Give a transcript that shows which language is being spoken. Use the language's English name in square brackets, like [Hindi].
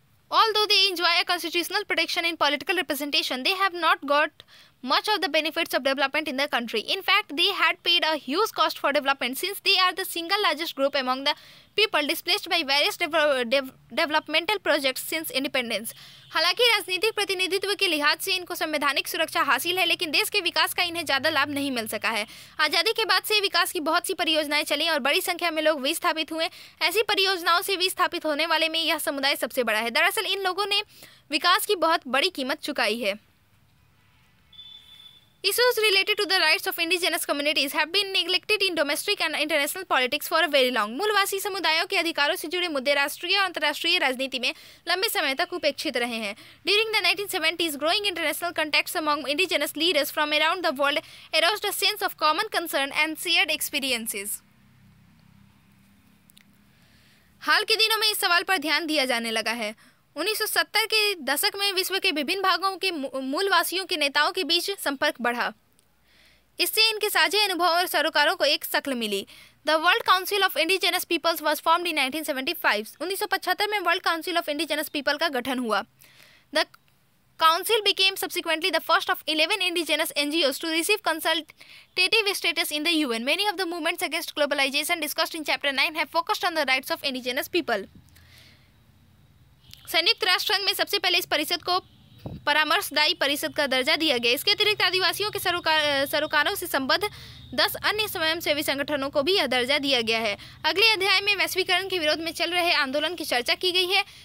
[English] Although they enjoy a constitutional protection in political representation, they have not got much of the benefits of development in the country. In fact, they had paid a huge cost for development, since they are the single largest group among the people displaced by various developmental projects since independence. [Hindi] हालांकि राजनीतिक प्रतिनिधित्व के लिहाज से इनको संवैधानिक सुरक्षा हासिल है, लेकिन देश के विकास का इन्हें ज़्यादा लाभ नहीं मिल सका है। आज़ादी के बाद से विकास की बहुत सी परियोजनाएं चली और बड़ी संख्या में लोग विस्थापित हुए। ऐसी परियोजनाओं से विस्थापित होने वाले में यह समुदाय सबसे बड़ा है। दरअसल इन लोगों ने विकास की बहुत बड़ी कीमत चुकाई है। [English] Issues related to the rights of indigenous communities have been neglected in domestic and international politics for a very long. [Hindi] मूलवासी समुदायों के अधिकारों से जुड़े मुद्दे राष्ट्रीय और अंतर्राष्ट्रीय राजनीति में लंबे समय तक उपेक्षित रहे हैं। [English] During the 1970s, growing international contacts among indigenous leaders from around the world aroused a sense of common concern and shared experiences. [Hindi] हाल के दिनों में इस सवाल पर ध्यान दिया जाने लगा है। 1970 के दशक में विश्व के विभिन्न भागों के मूलवासियों के नेताओं के बीच संपर्क बढ़ा। इससे इनके साझे अनुभव और सरोकारों को एक शक्ल मिली। [English] The world council of indigenous peoples was formed in 1975। [Hindi] 1975 में world council of indigenous people का गठन हुआ। [English] The council became subsequently the first of 11 indigenous NGOs to receive consultative status in the UN. Many of the movements against globalization discussed in Chapter 9 have focused on the rights of indigenous people. [Hindi] संयुक्त राष्ट्र संघ में सबसे पहले इस परिषद को परामर्शदायी परिषद का दर्जा दिया गया। इसके अतिरिक्त आदिवासियों के सरोकारों से संबद्ध 10 अन्य स्वयंसेवी संगठनों को भी यह दर्जा दिया गया है। अगले अध्याय में वैश्वीकरण के विरोध में चल रहे आंदोलन की चर्चा की गई है।